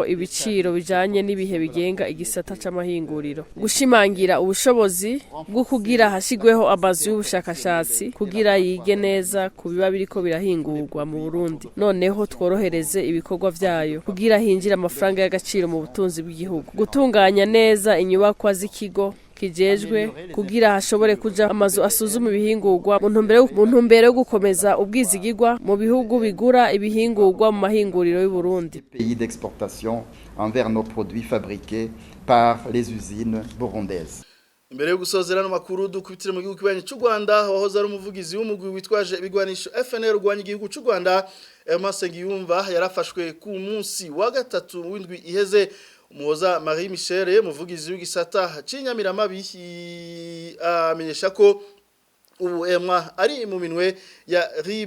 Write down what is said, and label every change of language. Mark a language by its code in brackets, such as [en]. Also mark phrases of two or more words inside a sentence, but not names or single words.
[rn] ibiciro bijanye n'ibihe bigenga igisata c'amahinguriro, gushimangira ubushobozi bwo kugira hashigweho amazu y'ubushakashatsi kugira yige neza ku biba biriko birahingurwa mu Burundi, noneho tworohereze ibikorwa vyayo kugira hinjira amafaranga y'agaciro mu butunzi bw'igihugu, gutunganya neza inyubakwa z'ikigo kijejwe kugira hashobore kuja amazu asuzuma ibihingurwa mu ntumbero yo gukomeza ubwizigirwa mu bihugu bigura ibihingurwa mu mahinguriro y'u Burundi. [fr] Pays d'exportation envers nos produits fabriqués par les usines burundaises. [rn] Imbere yo gusozera no makuru dukubitire mu gihugu kibanye cy'u Rwanda, wahoze ari umuvugizi w'umugwi witwaje ibigwanisho FNL urwanya igihugu cy'u Rwanda, Masengiyumva yarafashwe ku munsi wa gatatu w'indwi iheze. Umuhoza Marie Michel, umuvugizi w'igisata c'inyamiramabi, amenyesha ko ubu ari mu minwe ya RIB.